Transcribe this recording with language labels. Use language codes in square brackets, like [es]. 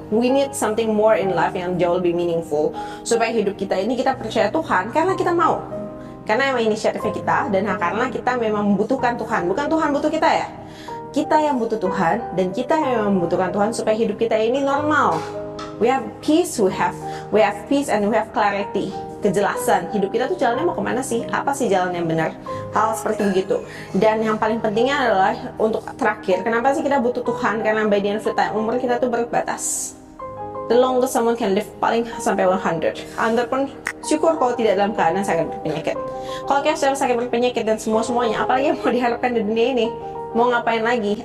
[en] We need something more in life [id] yang jauh lebih meaningful supaya hidup kita ini kita percaya Tuhan karena kita mau, karena emang inisiatifnya kita, dan karena kita memang membutuhkan Tuhan, bukan Tuhan butuh kita ya. Kita yang butuh Tuhan, dan kita yang membutuhkan Tuhan supaya hidup kita ini normal. [en] We have peace, we have peace and we have clarity, [id] kejelasan. Hidup kita tuh jalannya mau kemana sih? Apa sih jalan yang benar? Hal seperti begitu. Dan yang paling pentingnya adalah untuk terakhir, kenapa sih kita butuh Tuhan? Karena [en] by the end of the time, [id] umur kita tuh berbatas. [en] The longest someone can live [id] paling sampai 100. Anda pun syukur kalau tidak dalam keadaan sakit berpenyakit. Kalau kita sudah sakit berpenyakit dan semuanya, apalagi yang mau diharapkan di dunia ini? Mau ngapain lagi?